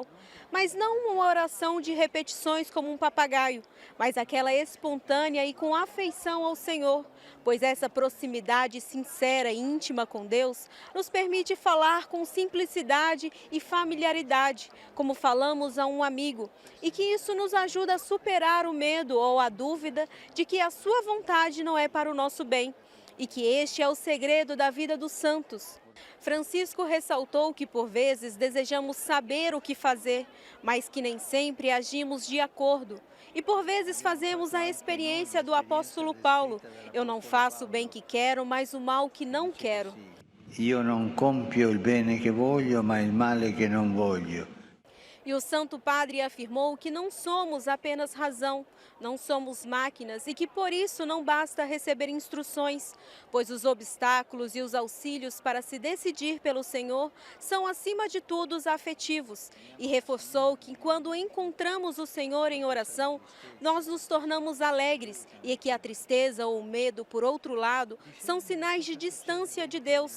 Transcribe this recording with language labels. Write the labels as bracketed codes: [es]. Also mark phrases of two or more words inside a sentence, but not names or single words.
[pt] Mas não uma oração de repetições como um papagaio, mas aquela espontânea e com afeição ao Senhor, pois essa proximidade sincera e íntima com Deus nos permite falar com simplicidade e familiaridade, como falamos a um amigo, e que isso nos ajuda a superar o medo ou a dúvida de que a sua vontade não é para o nosso bem, e que este é o segredo da vida dos santos. Francisco ressaltou que por vezes desejamos saber o que fazer, mas que nem sempre agimos de acordo. E por vezes fazemos a experiência do apóstolo Paulo: eu não faço o bem que quero, mas o mal que não quero. [it] Io non compio il bene che voglio, ma il male che non voglio. [pt] E o Santo Padre afirmou que não somos apenas razão, não somos máquinas e que por isso não basta receber instruções, pois os obstáculos e os auxílios para se decidir pelo Senhor são acima de tudo os afetivos. E reforçou que quando encontramos o Senhor em oração, nós nos tornamos alegres e que a tristeza ou o medo, por outro lado, são sinais de distância de Deus.